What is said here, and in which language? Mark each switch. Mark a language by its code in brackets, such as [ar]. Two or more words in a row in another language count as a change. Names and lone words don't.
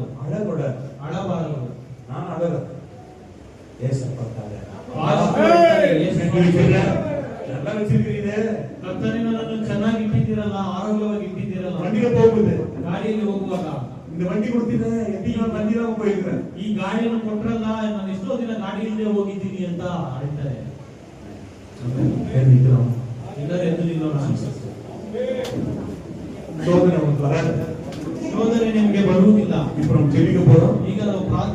[ta] அழக்கூடாது. [kn] ಅಳಬಾರದು. [ta] நான் அழல. ஏசப்பட்டாங்க. நல்லா வச்சிருக்கிறீங்க. [kn] ಕರ್ತನೇ, ನನ್ನನ್ನು ಚೆನ್ನಾಗಿ ಇಟ್ಟಿದ್ದೀರಲ್ಲ, ಆರೋಗ್ಯವಾಗಿ ಇಟ್ಟಿದ್ದೀರಲ್ಲ. [ta] வண்டியில போகுது. [kn] ಗಾಡಿಯಲ್ಲಿ ಹೋಗುವಾಗ [ta] இந்த வண்டி கொடுத்தீங்க, எப்படி நான் வண்டியில போயிருக்கிறேன். [kn] ಈ ಗಾಡಿಯನ್ನು ಕೊಟ್ರಲ್ಲ, ನಾನು ಎಷ್ಟೋ ದಿನ ಗಾಡಿಯಲ್ಲೇ ಹೋಗಿದ್ದೀನಿ ಅಂತ ಹೇಳ್ತಾರೆ. ಎಲ್ಲರೂ ಎದ್ದು ನಿಲ್ಲೋಣ. [ta] சோதனை உங்களுக்கு வராது. [kn] ಶೋಧನೆ ನಿಮಗೆ ಬರುವುದಿಲ್ಲ. [ta] இப்போ நம்ம ஜெபிக்க போறோம். [kn] ಈಗ ನಾವು ಪ್ರಾರ್ಥನೆ